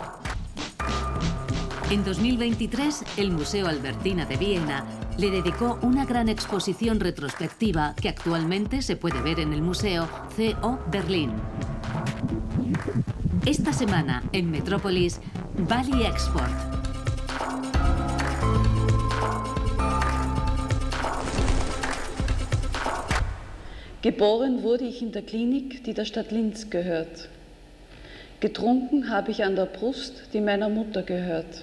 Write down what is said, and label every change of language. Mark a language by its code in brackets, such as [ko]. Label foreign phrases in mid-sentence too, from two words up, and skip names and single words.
[es] En 2023, el Museo Albertina de Viena le dedicó una gran exposición retrospectiva que actualmente se puede ver en el Museo CO Berlín. Esta semana, en Metrópolis, Wally Export. [de] Geboren wurde ich in der Klinik, die der Stadt Linz gehört. Getrunken habe ich an der Brust, die meiner Mutter gehört.